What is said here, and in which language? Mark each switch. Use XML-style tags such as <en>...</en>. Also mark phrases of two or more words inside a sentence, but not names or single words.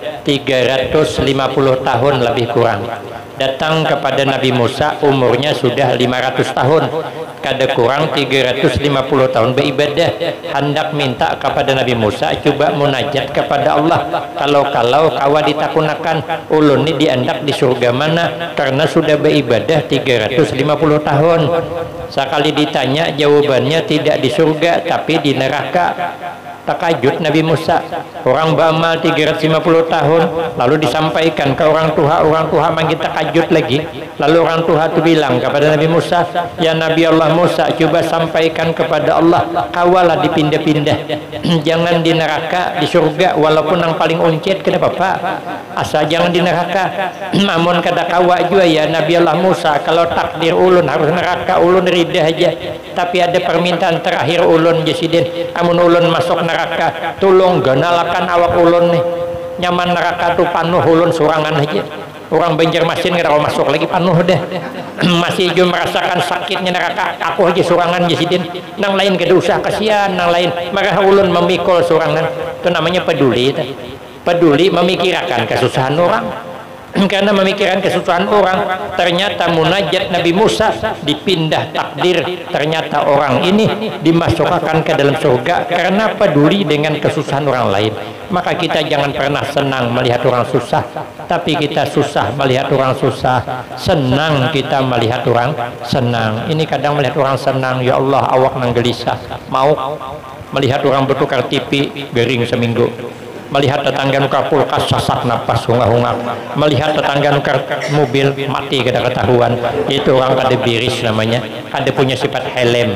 <bjn>350 tahun lebih kurang, datang kepada Nabi Musa, umurnya sudah 500 tahun, kada kurang 350 tahun beribadah, hendak minta kepada Nabi Musa coba munajat kepada Allah, kalau kawa ditakunakan ulun ni diandak di surga mana,</bjn> <id>karena sudah beribadah 350 tahun. Sekali ditanya jawabannya tidak di surga tapi di neraka.</id> <bjn>Takajud Nabi Musa, orang beramal 350 tahun lalu disampaikan ke orang tua makin takajud lagi. Lalu orang tua itu bilang kepada Nabi Musa, ya Nabi Allah Musa, coba sampaikan kepada Allah kawalah dipindah-pindah jangan di neraka, di surga walaupun yang paling uncit kenapa Pak, asal jangan di neraka. Namun kada kawa juga ya Nabi Allah Musa, kalau takdir ulun harus neraka ulun ridah aja, tapi ada permintaan terakhir ulun jasidin, amun ulun masuk neraka tolong ganalakan awak ulun nih, nyaman neraka tuh panuh ulun surangan aja. Orang Banjarmasin kada masuk lagi panuh deh. Masih juga merasakan sakitnya neraka, aku aja surangan jasidin, nang lain kada usah kasihan, nang lain maka ulun memikul surangan.</bjn> <id>Itu namanya peduli. Peduli memikirkan kesusahan orang. Karena memikirkan kesusahan orang, ternyata munajat Nabi Musa dipindah takdir, ternyata orang ini dimasukkan ke dalam surga karena peduli dengan kesusahan orang lain. Maka kita jangan pernah senang melihat orang susah, tapi kita susah melihat orang susah, senang kita melihat orang senang. Ini kadang melihat orang senang,</id> <bjn>ya Allah awak nang gelisah, mau melihat orang bertukar TV gering seminggu, melihat tetangga nukar kulkas sasak napas hunga-hunga, melihat tetangga nukar mobil mati kada ketahuan, itu orang kada biris namanya, kada punya sifat helm.</bjn>